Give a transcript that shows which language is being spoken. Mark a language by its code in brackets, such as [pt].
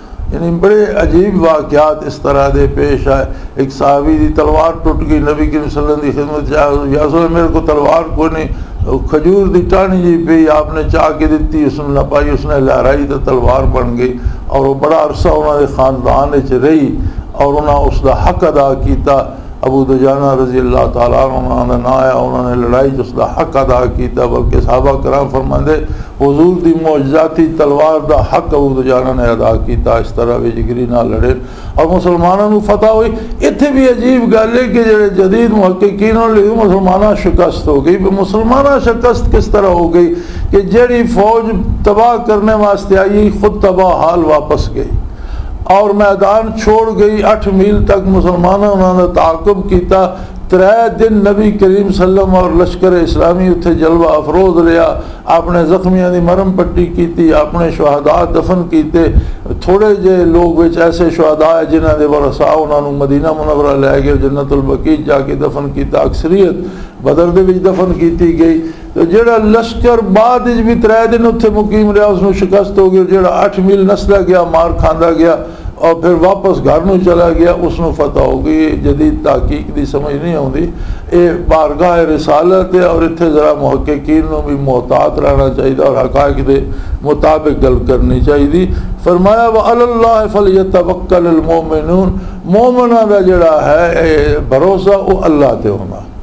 [pa] یعنی بڑے عجیب واقعات اس طرح دے پیش آئے. ایک صحابی دی تلوار ٹوٹ گئی, نبی کریم صلی اللہ علیہ وسلم کی خدمت یا رسول اللہ میرے کو تلوار کو نہیں, کھجور دی ٹانی جی پی آپ نے چاہ کے دیتی, اس نے نپائی, اس نے لہرائی تو تلوار بن گئی اور وہ بڑا عرصہ انہوں نے خاندان چ رہی اور انہوں اس کا حق ادا کیتا. ابو دجانہ رضی اللہ تعالیٰ عنہ نہ آیا, انہوں نے لڑائی اس کا حق ادا کیتا, بلکہ صحابہ کرام فرماندے حضور دی معجزاتی تلوار دا حق ابو دجانہ نے ادا کیتا. [ur] اس طرح بھی جگری نہ لڑے اور مسلمانوں کو فتح ہوئی. [pa] اتنے بھی عجیب گل ہے کہ جڑے جدید محققین لکھے مسلمانہ شکست ہو گئی. مسلمانہ شکست کس طرح ہو گئی کہ جڑی فوج تباہ کرنے واسطے آئی خود تباہ حال واپس گئی اور میدان چھوڑ گئی. 8 میل تک مسلمانوں انہوں نے تعاقب کیتا. 3 دن نبی کریم صلی اللہ علیہ وسلم اور لشکر اسلامی اتھے جلوہ افروز رہا. اپنے زخمیاں دی مرم پٹی کیتی, اپنے شہداء دفن کیتے. تھوڑے جے لوگ وچ ایسے شہداء جنہاں دے ورثاء انہاں نوں مدینہ منورہ لے گئے, جنت البقیع جا کے دفن کیتا. اکثریت بدر دے وچ دفن کیتی گئی. تو جڑا لشکر بعد وچ بھی 3 دن اتھے مقیم رہا اس نوں شکست ہو گئی. جڑا 8 میل نسلا گیا, مار کھاندا گیا اور پھر واپس گھر نوں چلا گیا, اس نوں فتح ہو گئی. جدید تحقیق دی سمجھ نہیں آتی. یہ بارگاہ رسالت ہے اور اتنے ذرا محققین نوں بھی محتاط رہنا چاہیے اور حقائق دے مطابق گل کرنی چاہیے. فرمایا [ar] وعلی اللہ فلیتوکل المؤمنون, [pa] مومناں دا جڑا ہے بھروسہ وہ اللہ تے ہونا.